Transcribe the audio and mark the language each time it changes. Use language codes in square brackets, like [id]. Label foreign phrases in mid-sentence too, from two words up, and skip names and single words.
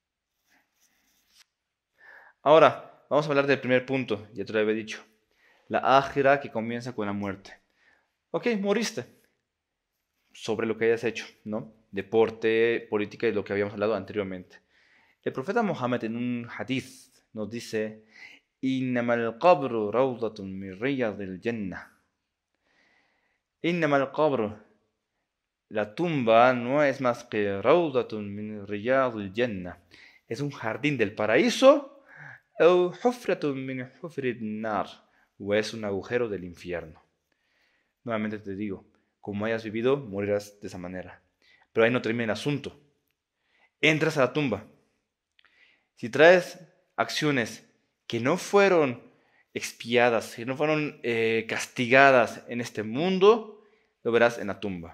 [es] Ahora, vamos a hablar del primer punto, ya te lo había dicho. La ájira que comienza con la muerte. Ok, moriste. Sobre lo que hayas hecho, ¿no? Deporte, política y lo que habíamos hablado anteriormente. El profeta Mohammed en un hadith nos dice: [ar] إنما القبر روضة من رياض الجنة. إنما القبر, [es] la tumba no es más que [ar] روضة من رياض الجنة. [es] Es un jardín del paraíso o [ar] حفرة من حفر النار, [es] o es un agujero del infierno. Nuevamente te digo, como hayas vivido, morirás de esa manera. Pero ahí no termina el asunto. Entras a la tumba. Si traes acciones que no fueron expiadas, que no fueron castigadas en este mundo, lo verás en la tumba.